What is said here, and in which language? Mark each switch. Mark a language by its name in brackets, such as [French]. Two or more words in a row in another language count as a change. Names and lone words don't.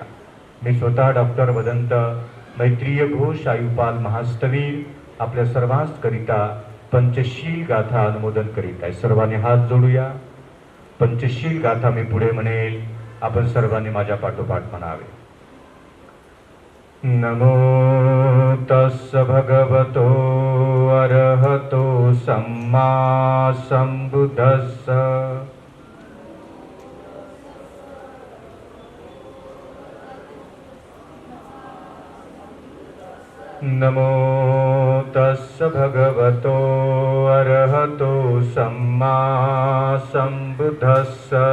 [Marathi] मी स्वतः डॉक्टर वदंत मैत्रीय घोष आयुपाल महास्तवीर आपल्या सर्वांस करिता पंचशील गाथा अनुमोदन करीत आहे। सर्वांनी हात जोडूया। पंचशील गाथा मी पुढे म्हणेल, आपण सर्वांनी माझ्या पाठोपाठ म्हणावे। [Pali] नमो तस्स भगवतो अरहतो सम्मा संबुद्धस्स। नमो तस्स भगवतो अरहतो सम्मा संबुद्धस्स।